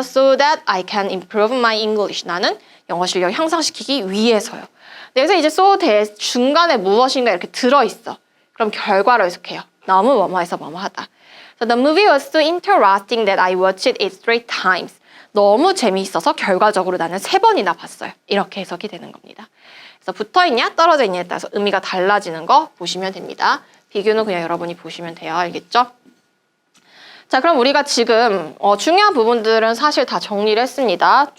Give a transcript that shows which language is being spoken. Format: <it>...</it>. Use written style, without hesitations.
<en>So that I can improve my English.</en> <ko>나는 영어 실력을 향상시키기 위해서요. 그래서 이제 so that 중간에 무엇인가 이렇게 들어있어. 그럼 결과로 해석해요. 너무 뭐뭐해서 뭐뭐하다.</ko> <en>So the movie was so interesting that I watched it 3 times.</en> <ko>너무 재미있어서 결과적으로 나는 3번이나 봤어요. 이렇게 해석이 되는 겁니다. 그래서 붙어있냐 떨어져 있냐에 따라서 의미가 달라지는 거 보시면 됩니다. 비교는 그냥 여러분이 보시면 돼요. 알겠죠? 자, 그럼 우리가 지금 중요한 부분들은 사실 다 정리를 했습니다.</ko>